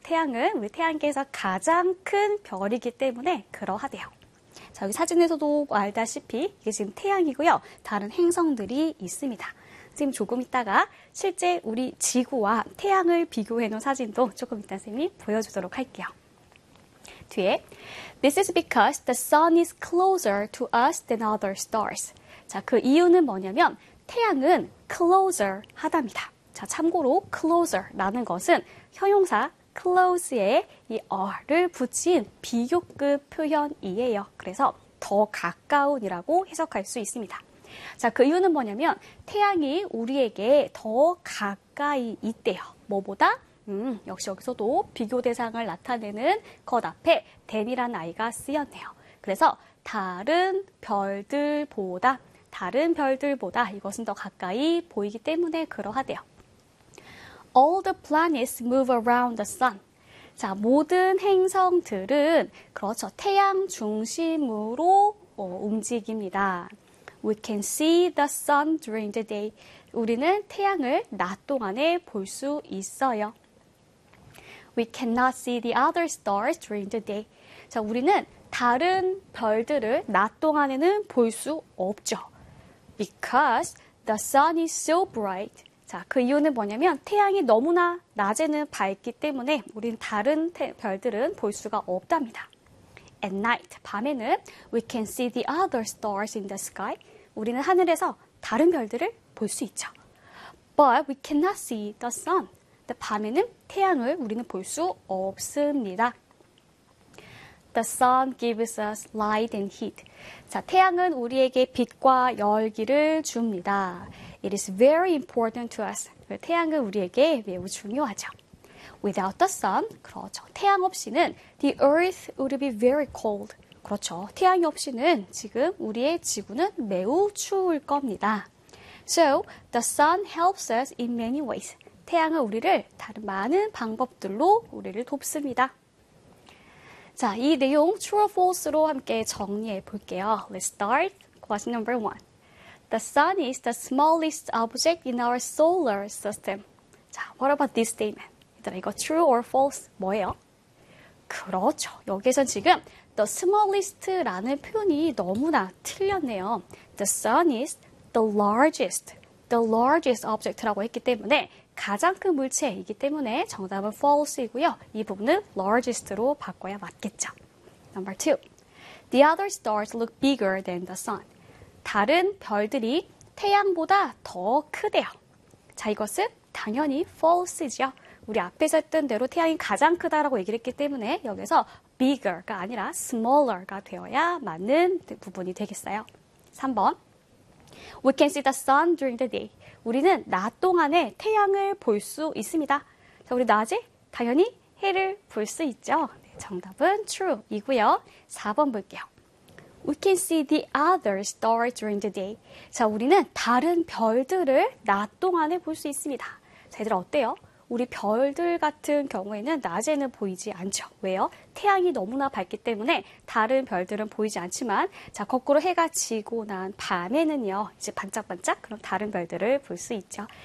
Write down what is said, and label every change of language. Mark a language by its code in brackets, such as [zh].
[ko] 태양은 우리 태양계에서 가장 큰 별이기 때문에 그러하대요. 자, 여기 사진에서도 알다시피 이게 지금 태양이고요. 다른 행성들이 있습니다. 선생님 조금 있다가 실제 우리 지구와 태양을 비교해 놓은 사진도 조금 있다 선생님이 보여주도록 할게요. 뒤에 [en] This is because the sun is closer to us than other stars. [ko] 자, 그 이유는 뭐냐면 태양은 closer 하답니다. 자, 참고로 closer라는 것은 형용사 close에 이 r를 붙인 비교급 표현이에요. 그래서 더 가까운이라고 해석할 수 있습니다. 자, 그 이유는 뭐냐면 태양이 우리에게 더 가까이 있대요. 뭐보다? 역시 여기서도 비교 대상을 나타내는 것 앞에 than이라는 i가 쓰였네요. 그래서 다른 별들보다 다른 별들보다 이것은 더 가까이 보이기 때문에 그러하대요. [en] All the planets move around the sun. [ko] 자, 모든 행성들은, 그렇죠. 태양 중심으로 움직입니다. [en] We can see the sun during the day. [ko] 우리는 태양을 낮 동안에 볼수 있어요. [en] We cannot see the other stars during the day. [ko] 자, 우리는 다른 별들을 낮 동안에는 볼수 없죠. [en] Because the sun is so bright. [ko] 자, 그 이유는 뭐냐면 태양이 너무나 낮에는 밝기 때문에 우린 다른 별들은 볼 수가 없답니다. [en] At night, [ko] 밤에는 [en] we can see the other stars in the sky. [ko] 우리는 하늘에서 다른 별들을 볼수 있죠. [en] But we cannot see the sun. [ko] 근데 밤에는 태양을 우리는 볼수 없습니다. [en] The sun gives us light and heat. [ko] 자, 태양은 우리에게 빛과 열기를 줍니다. [en] It is very important to us. [ko] 태양은 우리에게 매우 중요하죠. [en] Without the sun, [ko] 그렇죠. 태양 없이는 [en] the earth would be very cold. [ko] 그렇죠. 태양이 없이는 지금 우리의 지구는 매우 추울 겁니다. [en] So, the sun helps us in many ways. [ko] 태양은 우리를 다른 많은 방법들로 우리를 돕습니다. 자, 이 내용 true or false로 함께 정리해 볼게요. [en] Let's start question number one. The sun is the smallest object in our solar system. [ko] 자, [en] what about this statement? [ko] 얘들아, 이거 [en] true or false [ko] 뭐예요? 그렇죠. 여기에서 지금 the smallest라는 표현이 너무나 틀렸네요. [en] The sun is the largest object [ko] 라고 했기 때문에 가장 큰 물체이기 때문에 정답은 false이고요. 이 부분은 largest로 바꿔야 맞겠죠. [en] Number two. The other stars look bigger than the sun. [ko] 다른 별들이 태양보다 더 크대요. 자, 이것은 당연히 false죠. 우리 앞에서 했던 대로 태양이 가장 크다라고 얘기를 했기 때문에 여기서 bigger가 아니라 smaller가 되어야 맞는 부분이 되겠어요. 3번. [en] We can see the sun during the day. [ko] 우리는 낮 동안에 태양을 볼수 있습니다. 자, 우리 낮에 당연히 해를 볼수 있죠. 정답은 true이고요. 4번 볼게요. [en] We can see the other stars during the day. [ko] 자, 우리는 다른 별들을 낮 동안에 볼수 있습니다. 자, 얘들아, 어때요? 우리 별들 같은 경우에는 낮에는 보이지 않죠. 왜요? 태양이 너무나 밝기 때문에 다른 별들은 보이지 않지만, 자, 거꾸로 해가 지고 난 밤에는요, 이제 반짝반짝, 그럼 다른 별들을 볼수 있죠.